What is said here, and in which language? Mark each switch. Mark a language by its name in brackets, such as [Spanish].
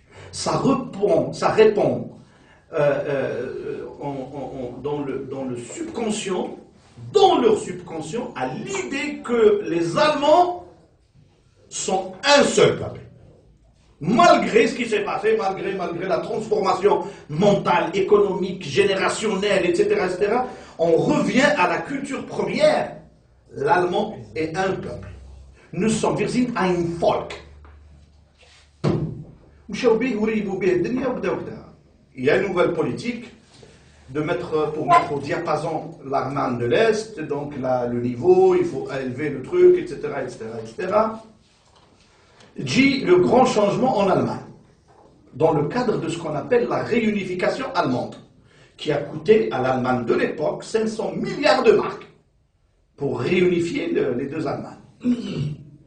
[French] Ça répond dans le subconscient, dans leur subconscient, à l'idée que les Allemands sont un seul peuple. Malgré ce qui s'est passé, malgré la transformation mentale, économique, générationnelle, etc., on revient à la culture première. L'Allemand est un peuple. Nous sommes, [German] wir sind ein Volk. [French] Il y a une nouvelle politique pour mettre au diapason l'Allemagne de l'Est, donc le niveau, il faut élever le truc, etc., etc. Dit le grand changement en Allemagne, dans le cadre de ce qu'on appelle la réunification allemande, qui a coûté à l'Allemagne de l'époque 500 milliards de marks pour réunifier les deux Allemagnes.